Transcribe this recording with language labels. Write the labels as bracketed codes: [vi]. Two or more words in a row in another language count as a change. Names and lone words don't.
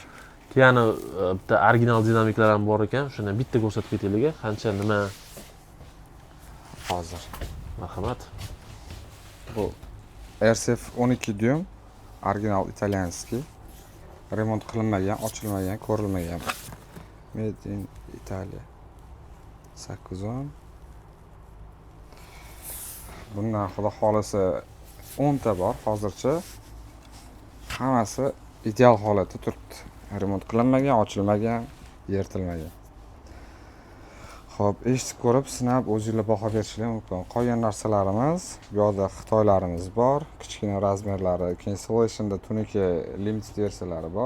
[uz] Yana bitta original dinamiklar ham bor ekan. Shuni bitta ko'rsatib ketaylik. Qancha nima hozir. Marhamat. Bu RCF 12 dyum, [ru] original italyanskiy. [uz] Remont qilinmagan, ochilmagan, ko'rilmagan. [en] Made in Italia. 810. [uz] Bundan xudo xolisa 10 ta bor hozircha. Hammasi ideal holatda turibdi. Remont qilinmagan, ochilmagan, yirtilmagan. Xo'p, eshitib ko'rib, sinab o'zingizlar baho berishingiz mumkin. Qolgan narsalarimiz, bu yoqda xitoylarimiz bor, kichkina razmerlari, keyin Selection tunika limited versiyalari bor.